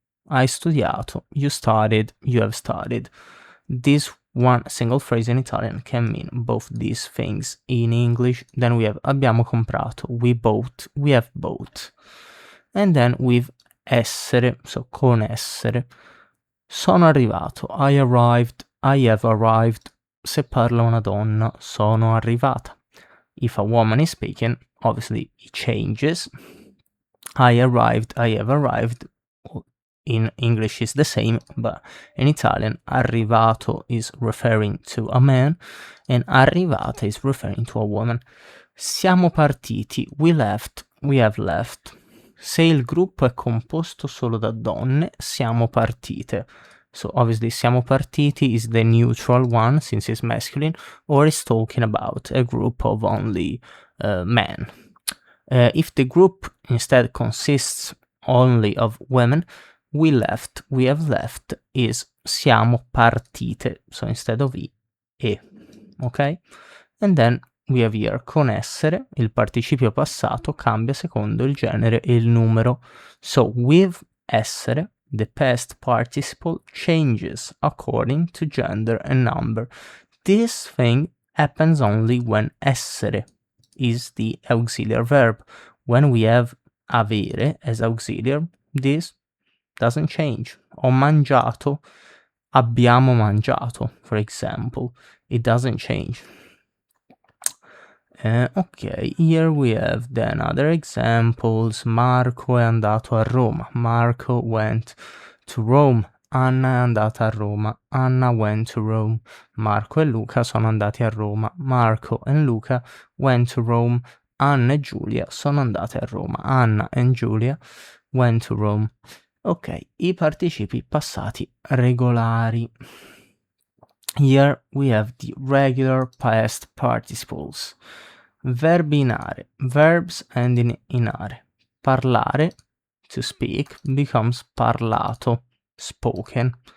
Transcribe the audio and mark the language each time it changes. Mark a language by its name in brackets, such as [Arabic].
[Italian] Hai studiato, [English] you studied, you have studied. This one single phrase in Italian can mean both these things in English. Then we have [Italian] abbiamo comprato, [English] we bought, we have bought. And then with essere, so [Italian] con essere. Sono arrivato, [English] I arrived, I have arrived. [Italian] Se parla una donna, sono arrivata. [English] If a woman is speaking, obviously it changes. I arrived, I have arrived. In English is the same, but in Italian, arrivato is referring to a man, and arrivata is referring to a woman. [Italian] Siamo partiti, [English] we left, we have left. [Italian] Se il gruppo è composto solo da donne, siamo partite. [English] So obviously [Italian] siamo partiti [English] is the neutral one, since it's masculine, or is talking about a group of only men. If the group instead consists only of women, we left, we have left is [Italian] siamo partite, [English] so instead of e, ok? And then we have here [Italian] con essere, il participio passato cambia secondo il genere e il numero. [English] So with essere, the past participle changes according to gender and number. This thing happens only when essere is the auxiliary verb. When we have avere as auxiliary, this doesn't change. [Italian] Ho mangiato, abbiamo mangiato, [English] for example. It doesn't change. Ok, here we have then other examples. [Italian] Marco è andato a Roma. Marco [English] went to Rome. [Italian] Anna è andata a Roma. Anna [English] went to Rome. [Italian] Marco e Luca sono andati a Roma. [English] Marco and Luca went to Rome. [Italian] Anna e Giulia sono andate a Roma. [English] Anna and Julia went to Rome. Ok, [Italian] i participi passati regolari. [English] Here we have the regular past participles. [Italian] Verbi in are, [English] verbs ending in are. Parlare, to speak, becomes parlato, spoken.